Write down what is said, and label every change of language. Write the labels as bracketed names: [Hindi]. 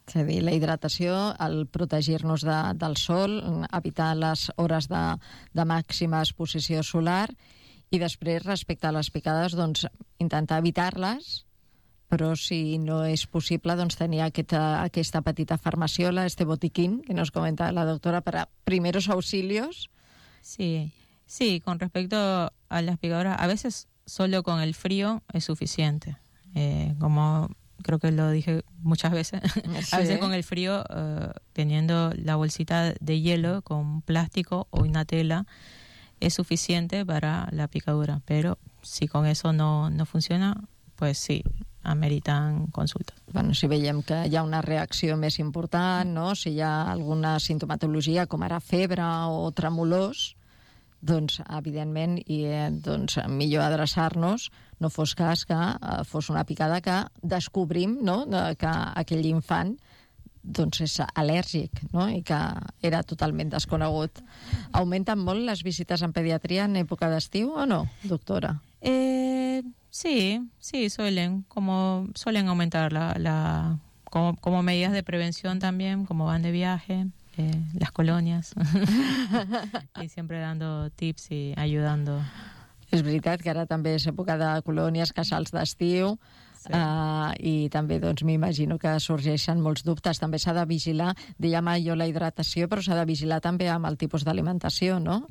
[Catalan] És a dir, la hidratació, el protegir-nos del sol, evitar les hores de màxima exposició solar. I després, respecte a les picades, doncs intentar evitar-les, però si no és possible, doncs tenir aquesta petita farmaciola, [Spanish] este botiquín, que nos comenta la doctora, [Catalan] per a [Spanish] primeros auxilios. Sí, con respecto a las picadoras, a veces solo con el frío es suficiente. Como creo que lo dije muchas veces, sí. A veces con el frío, teniendo la bolsita de hielo con plástico o una tela, es suficiente para la picadura, pero si con eso no funciona, pues sí, ameritan consultas. [Catalan] Bueno, si veiem que hi ha una reacció més important, no? Si hi ha alguna sintomatologia com ara febre o tremolors, doncs evidentment i doncs millor adreçar-nos, no fos cas que fos una picada que descobrim, no? Que aquell infant doncs és al·lèrgic, no? I que era totalment desconegut. Augmenten molt les visites en pediatria en època d'estiu o no, doctora? [Spanish] Sí, suelen augmentar como medidas de prevención también, como van de viaje, las colonias, y siempre dando tips y ayudando. [Catalan] És veritat que ara també és època de colònies, casals d'estiu, sí. I també doncs, m'imagino que sorgeixen molts dubtes. També s'ha de vigilar, diguem jo, la hidratació, però s'ha de vigilar també amb el tipus d'alimentació, no?